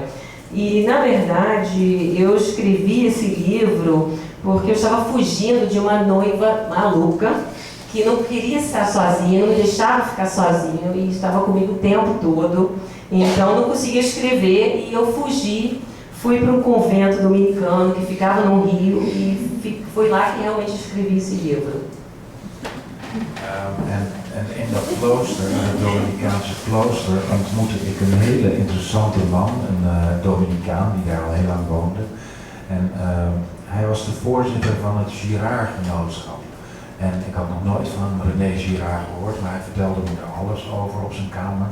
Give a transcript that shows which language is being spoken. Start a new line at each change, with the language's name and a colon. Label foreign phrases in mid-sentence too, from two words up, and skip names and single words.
Portuguese: E, na verdade, eu escrevi esse livro porque eu estava fugindo de uma noiva maluca que não queria estar sozinha, não me deixava ficar sozinho e estava comigo o tempo todo. Então, não conseguia escrever e eu fugi. Fui para um convento dominicano que ficava no Rio e foi lá que realmente escrevi esse livro.
Dutch: En in dat klooster, in het Dominicaanse klooster, ontmoette ik een hele interessante man, een Dominicaan die daar al heel lang woonde. En hij was de voorzitter van het Girard-genootschap. En ik had nog nooit van René Girard gehoord, maar hij vertelde me er alles over op zijn kamer.